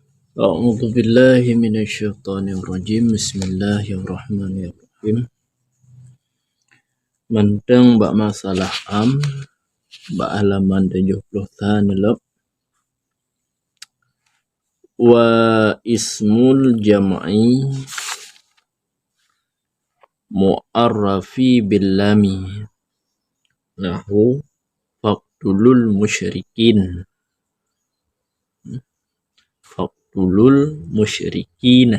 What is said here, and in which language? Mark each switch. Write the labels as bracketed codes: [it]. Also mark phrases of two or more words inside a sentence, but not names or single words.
[ar] أعوذ بالله من الشيطان الرجيم. بسم الله الرحمن الرحيم. [ace] Manteng bak masalah bak halaman 70 tanelep. [ar] واسم الجمع المعرف باللام نحو فاقتلوا المشركين. فاقتلوا المشركين.